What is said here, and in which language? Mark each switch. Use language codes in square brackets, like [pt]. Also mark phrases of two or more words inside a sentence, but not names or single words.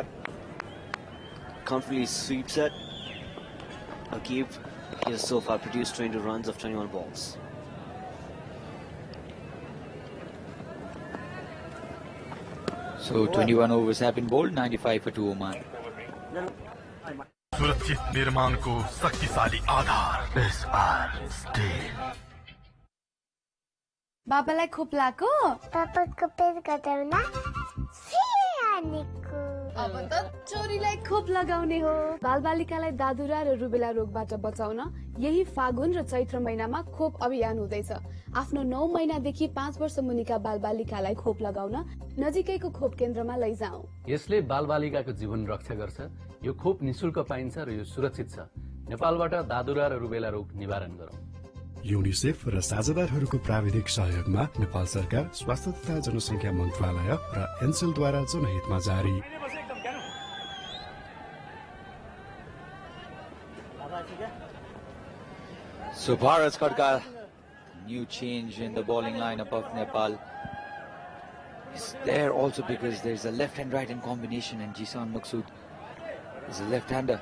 [en] Comfortably sweeps it. Aqib, he has so far produced 20 runs of 21 balls. So 21 overs have been bowled, 95 for 2 Oman. [ne] सुरक्षित निर्माण को शक्तिशाली आधार SR स्टील. बाबालाई खोप लाको? पापाको पेट कटाउन सिरानीको. अब त चोरीलाई खोप लगाउने हो. बालबालिकालाई दादुरा र रुबेला रोगबाट बचाउन यही फागुन र चैत्र महिनामा खोप अभियान हुँदैछ. आफ्नो 9 महिनादेखि 5 वर्ष मुनिका बालबालिकालाई खोप लगाउन नजिकैको खोप केन्द्रमा लैजाऊ. यसले बालबालिकाको जीवन रक्षा गर्छ. यो खोप निशुल्क पाइन्छ र यो सुरक्षित छ. नेपालबाट दादुरा र रुबेला रोग निवारण गरौँ. युनिसेफ र साझेदारहरूको प्राविधिक सहयोगमा नेपाल सरकार स्वास्थ्य तथा जनसङ्ख्या मन्त्रालय र एनसेलद्वारा जनहितमा जारी. [en] So Bharat's got new change in the bowling lineup of Nepal is there also because there's a left and right hand combination, and Jisan Maksud is a left-hander.